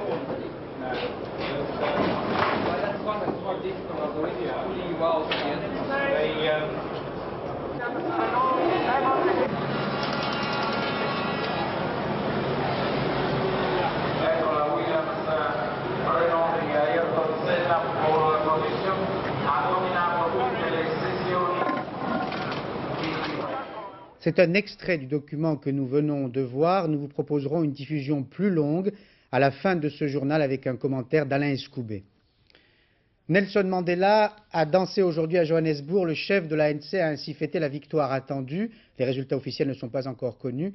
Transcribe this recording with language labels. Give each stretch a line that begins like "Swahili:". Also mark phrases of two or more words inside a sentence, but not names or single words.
English: No. That's one that's quite difficult. Pulling you out again.
Italian: Ecco la Williams Renault di Ayrton Senna
Spanish: por la condición
Italian: ha dominato tutte le sessioni.
French: C'est un extrait du document que nous venons de voir. Nous vous proposerons une diffusion plus longue à la fin de ce journal avec un commentaire d'Alain Escoubet. Nelson Mandela a dansé aujourd'hui à Johannesburg. Le chef de l'ANC a ainsi fêté la victoire attendue. Les résultats officiels ne sont pas encore connus.